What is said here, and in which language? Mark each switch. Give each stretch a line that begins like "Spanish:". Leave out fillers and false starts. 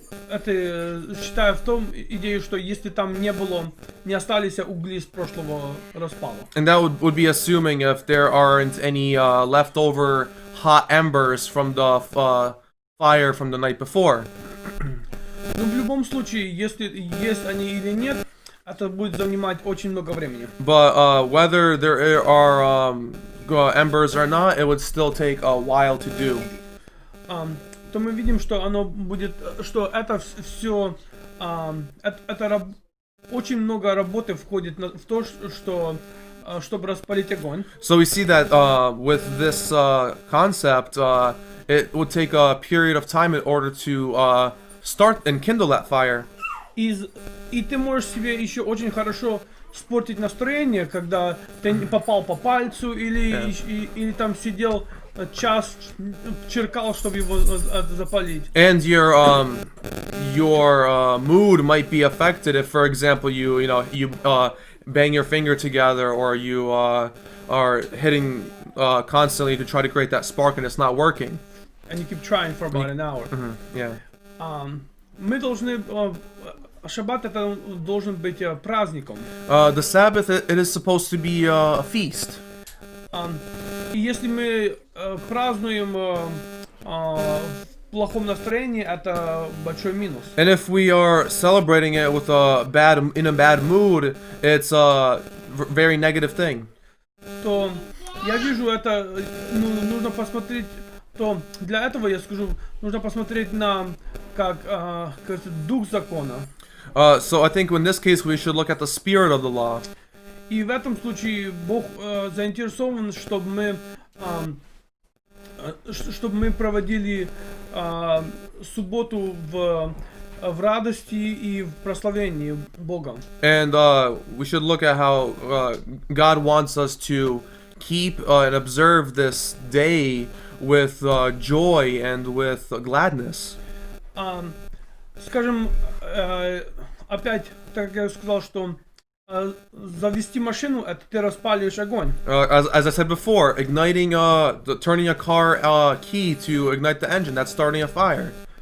Russian: Это считаю в том идею, что если там не остались угли с прошлого распала.
English: And that would be assuming if there aren't any leftover hot embers from the fire from the night before.
Russian: Но в любом случае, если есть они или нет, это будет занимать очень много времени.
English: But whether there are embers or not, it would still take a while to do.
Russian: То мы видим, что оно будет, что это все, очень много работы входит в то, чтобы распалить огонь.
English: So we see that with this concept, it would take a period of time in order to start and kindle that fire.
Russian: И ты можешь себе еще очень хорошо испортить настроение, когда ты не попал по пальцу или там сидел час черкал, чтобы его запалить.
English: And your mood might be affected if, for example, you bang your finger together, or you are hitting constantly to try to create that spark, and it's not working. And you keep trying for about an hour. Yeah.
Russian: Мы должны... Шаббат это должен быть праздником.
English: The Sabbath, it is supposed to be a feast.
Russian: И если мы празднуем в плохом настроении, это большой минус.
English: And if we are celebrating it with in a bad mood, it's a very negative thing.
Russian: То я вижу это, нужно посмотреть, то для этого я скажу, нужно посмотреть на как дух закона.
English: So I think in this case we should look at the spirit of the law.
Russian: И в этом случае Бог заинтересован, чтобы мы проводили субботу в радости и в прославлении Бога.
English: And we should look at how God wants us to keep and observe this day with joy and with gladness.
Russian: Скажем, опять, так как я сказал, что завести машину, это ты распаливаешь огонь.
English: As I said before, turning a car key to ignite the engine, that's starting a fire.